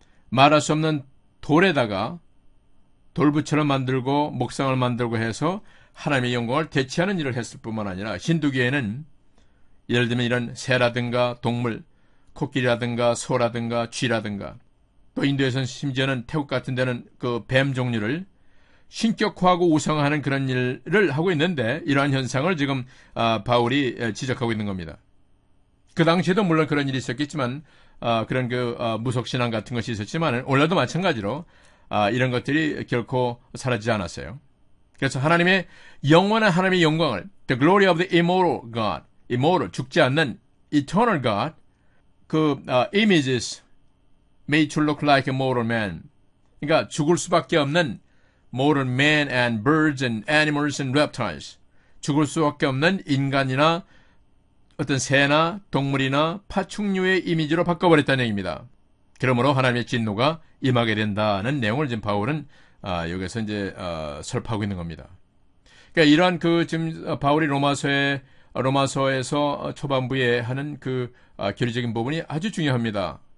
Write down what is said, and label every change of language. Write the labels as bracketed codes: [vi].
[ko] 말할 수 없는 돌에다가 돌부처럼 만들고 목상을 만들고 해서 하나님의 영광을 대체하는 일을 했을 뿐만 아니라 힌두교에는 예를 들면 이런 새라든가 동물, 코끼리라든가 소라든가 쥐라든가 또 인도에서는 심지어는 태국 같은 데는 그 뱀 종류를 신격화하고 우상화하는 그런 일을 하고 있는데 이러한 현상을 지금 바울이 지적하고 있는 겁니다. 그 당시에도 물론 그런 일이 있었겠지만 그런 무속신앙 같은 것이 있었지만 오늘도 마찬가지로 이런 것들이 결코 사라지지 않았어요. 그래서 하나님의 영원한 하나님의 영광을 [en] The glory of the immortal God, immortal, [ko] 죽지 않는 [en] eternal God, images made to look like a mortal man. [ko] 그러니까 죽을 수밖에 없는 [en] mortal man and birds and animals and reptiles. [ko] 죽을 수밖에 없는 인간이나 어떤 새나 동물이나 파충류의 이미지로 바꿔버렸다는 얘기입니다. 그러므로 하나님의 진노가 임하게 된다는 내용을 지금 바울은 여기서 이제 설파하고 있는 겁니다. 그러니까 이러한 지금 바울이 로마서에서 초반부에 하는 교리적인 부분이 아주 중요합니다.